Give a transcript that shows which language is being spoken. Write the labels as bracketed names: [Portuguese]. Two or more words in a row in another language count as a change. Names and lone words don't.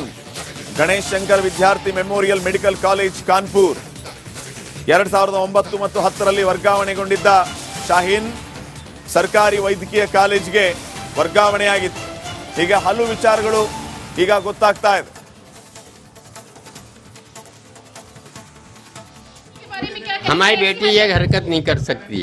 [Kannada] ಗಣೇಶ್ ಶಂಕರ್ ವಿದ್ಯಾರ್ಥಿ ಮೆಮೋರಿಯಲ್ ಮೆಡಿಕಲ್ ಕಾಲೇಜ್ ಕಾನ್ಪುರ್ 2009 ಮತ್ತು 10ರಲ್ಲಿ ವರ್ಗಾವಣೆಗೊಂಡಿದ್ದ ಶಾಹೀನ್ ಸರ್ಕಾರಿ ವೈದ್ಯಕೀಯ ಕಾಲೇಜ್ಗೆ ವರ್ಗಾವಣೆಯಾಗಿತ್ತು. ಈಗ ಹಲವು ವಿಚಾರಗಳು ಈಗ ಗೊತ್ತಾಗ್ತಾ ಇದೆ. [Hindi] हमारी बेटी ये हरकत नहीं कर सकती है.